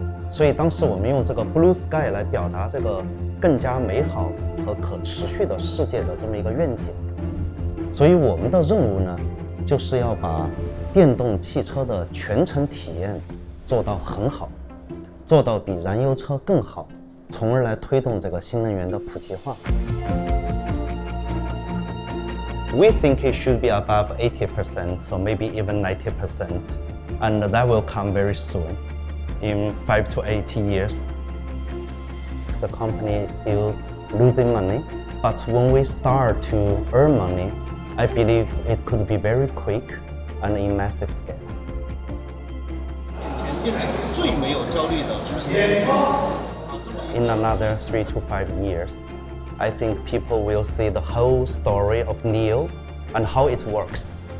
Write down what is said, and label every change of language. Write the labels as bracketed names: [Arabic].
[Chinese] 所以当时我们用这个 Blue Sky 来表达这个更加美好和可持续的世界的这么一个愿景。所以我们的任务呢，就是要把电动汽车的全程体验做到很好，做到比燃油车更好，从而来推动这个新能源的普及化。 [English] We think it should be above 80% or maybe even 90%, and that will come very soon. In 5 to 8 years, the company is still losing money, but when we start to earn money, I believe it could be very quick and in massive scale. [Chinese] 变成最没有焦虑的出行。 [English] In another 3 to 5 years, I think people will see the whole story of NIO and how it works.